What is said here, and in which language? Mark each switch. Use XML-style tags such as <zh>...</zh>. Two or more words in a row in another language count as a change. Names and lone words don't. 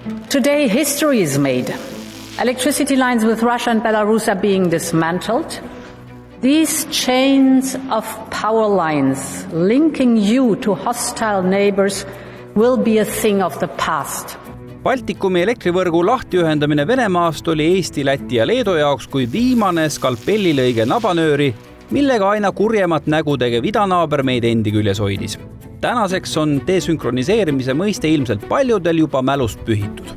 <en>Today history is made. Electricity lines with Russia and Belarus are being dismantled. These chains of power lines linking you to hostile neighbors will be a thing of the past.</en> <et>Baltikumi elektrivõrgu lahtiühendamine Venemaast oli Eesti, Läti ja Leedu jaoks kui viimane skalpellilõige nabanööri, millega aina kurjemat nägu tegev idanaaber meid endi küljes hoidis. Tänaseks on desünkroniseerimise mõiste ilmselt paljudel juba mälust pühitud.</et>